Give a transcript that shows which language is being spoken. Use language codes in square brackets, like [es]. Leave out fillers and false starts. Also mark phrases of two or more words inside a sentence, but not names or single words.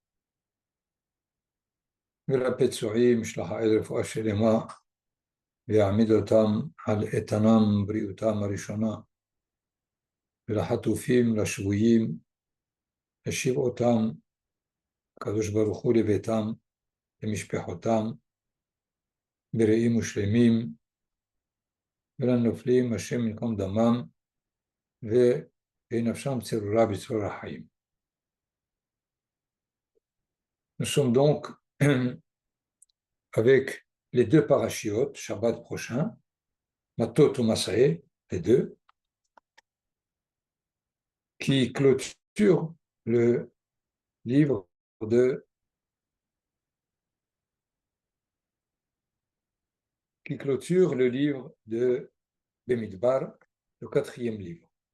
[he] ולפצועים ישלח האל רפואה שלמה, ויעמיד אותם על איתנם בריאותם הראשונה, ולחטופים, לשבויים, ישיב אותם הקדוש ברוך הוא לביתם, למשפחותם, בריאים ושלמים, ולנופלים השם ינקום דמם, ונפשם צרורה בצרור החיים. [fr] Nous sommes donc avec les deux parachiotes, Shabbat prochain, Matot ou Masré, les deux, qui clôturent le livre de Bemidbar, le quatrième livre.